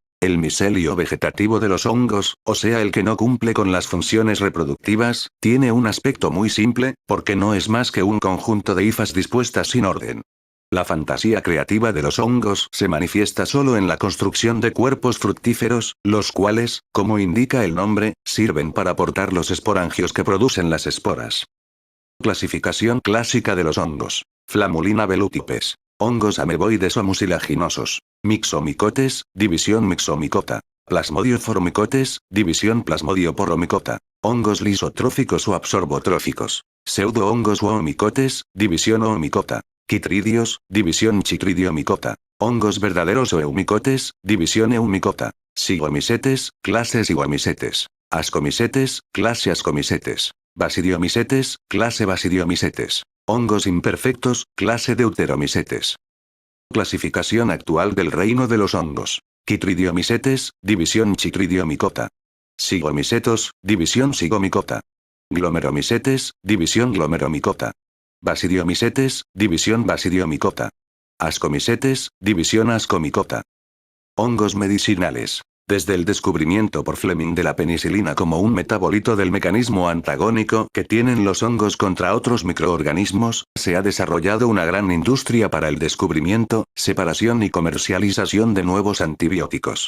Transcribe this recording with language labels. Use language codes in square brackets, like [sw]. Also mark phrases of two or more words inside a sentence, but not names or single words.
[es] El micelio vegetativo de los hongos, o sea el que no cumple con las funciones reproductivas, tiene un aspecto muy simple, porque no es más que un conjunto de hifas dispuestas sin orden. La fantasía creativa de los hongos se manifiesta solo en la construcción de cuerpos fructíferos, los cuales, como indica el nombre, sirven para portar los esporangios que producen las esporas. Clasificación clásica de los hongos. Flamulina velutipes. Hongos ameboides o mucilaginosos. Mixomicotes, división Mixomicota. Plasmodioformicotes, división Plasmodioporomicota. Hongos lisotróficos o absorbotróficos. Pseudohongos o omicotes, división Oomicota. Chitridios, división Chitridiomicota. Hongos verdaderos o eumicotes, división Eumicota. Sigomisetes, clase Sigomisetes. Ascomisetes, clase Ascomisetes. Basidiomisetes, clase Basidiomisetes. Hongos imperfectos, clase Deuteromisetes. Clasificación actual del reino de los hongos. Chitridiomisetes, división Chitridiomicota. Sigomisetos, división Sigomicota. Glomeromisetes, división Glomeromicota. Basidiomisetes, división Basidiomicota. Ascomisetes, división Ascomicota. Hongos medicinales. Desde el descubrimiento por Fleming de la penicilina como un metabolito del mecanismo antagónico que tienen los hongos contra otros microorganismos, se ha desarrollado una gran industria para el descubrimiento, separación y comercialización de nuevos antibióticos.